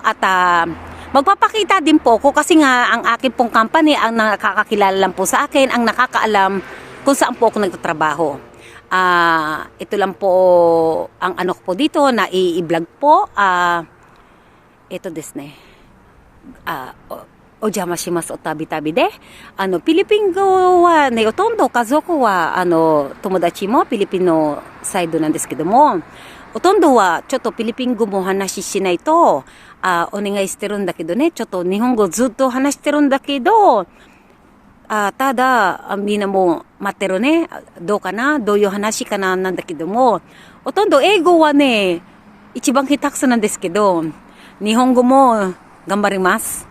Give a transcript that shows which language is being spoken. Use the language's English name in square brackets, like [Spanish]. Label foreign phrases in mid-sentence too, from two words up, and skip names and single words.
[Filipino] At magpapakita din po ko kasi nga ang akin pong company ang nakakakilala lang po sa akin. Ang nakakaalam kung saan po ako nagtatrabaho. Ito lang po ang ko po dito na i-vlog po. Ito desne. [Japanese] お邪魔します。おたびたびで。フィリピン語はね、ほとんど家族は、友達もフィリピンのサイドなんですけども、ほとんどはちょっとフィリピン語も話しないと、お願いしてるんだけどね、ちょっと日本語ずっと話してるんだけど、ただ、みんなも待ってるね、どうかな、どういう話かな、なんだけども、ほとんど英語はね、一番下手くそなんですけど、日本語も、頑張ります。